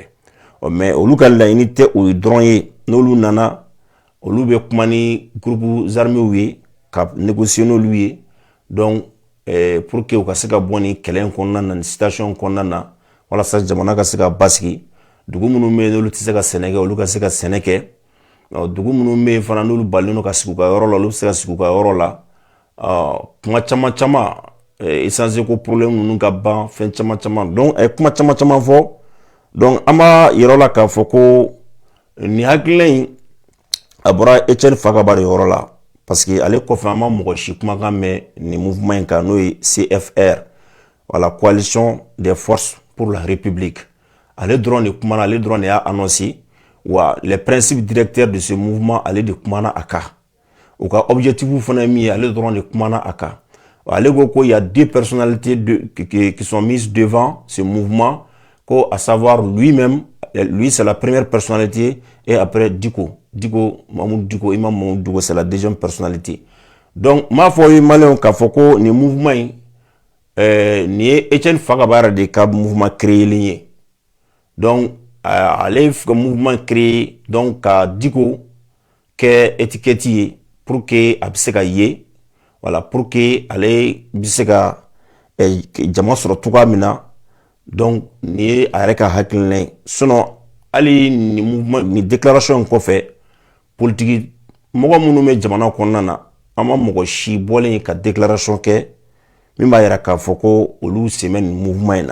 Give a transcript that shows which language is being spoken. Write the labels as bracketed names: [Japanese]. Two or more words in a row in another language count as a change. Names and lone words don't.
[Bambara] Mais olu ka laɲini tɛ o dɔrɔn ye n'olu nana olu bɛ kuma ni [French] groupes armés [Bambara] ye ka négocier n'olu ye donc [French] pour que [Bambara] u ka se ka bɔ ni kɛlɛ in kɔnɔna na ni situation kɔnɔna na walasa jamana ka se ka basigi dugu minnu bɛ yen n'olu tɛ se ka sɛnɛ kɛ olu ka se ka sɛnɛ kɛ dugu minnu bɛ yen fana n'olu balilen don ka sigi u ka yɔrɔ la olu bɛ se ka sigi u ka yɔrɔ la kuma caman essence ko problème ninnu ka ban fɛn caman donc kuma caman fɔ. Donc, ama yɛrɛ la k'a fɔ ko ni hakilina in a bɔra Etienne Fakaba de yɔrɔ la parce que ale kɔfɛ an ma mɔgɔ si kumakan mɛn ni mouvement in kan n'o ye CFR, [French] voilà, coalition des forces pour la République. [Bambara] Ale dɔrɔn de kumana, ale dɔrɔn de y'a annoncé, wa [French] les principes directeurs de ce mouvement [Bambara] ale de kumana a kan. U ka objectif fana min ye ale dɔrɔn de kumana a kan. Ale ko [French] qu'il y a deux personnalités qui sont mises devant ce mouvement, à savoir lui-même, lui c'est la première personnalité, et après Diko, Imam Mamoudou Diko, c'est la deuxième personnalité. [Bambara] Donc, [French] ma foi, [Bambara] malin k'a fɔ ko ni mouvement ni Etienne Fakaba de ka [French] mouvement créé lié. [Bambara] Donc, ale ka [French] mouvement créé, [Bambara] donc ka Diko ke étiquette [French] pour que [Bambara] a bɛ se ka ye, voilà, [French] pour que [Bambara] ale bɛ se ka jama sɔrɔ cogoya min na. Donc ni ye a yɛrɛ ka hakilina ye, sinon hali ni mouvement ni déclaration kɔfɛ politique mɔgɔ minnu bɛ jamana kɔnɔna na an ma mɔgɔ si bɔlen ye ka déclaration kɛ min b'a yɛrɛ k'a fɔ ko olu sen bɛ nin mouvement in na.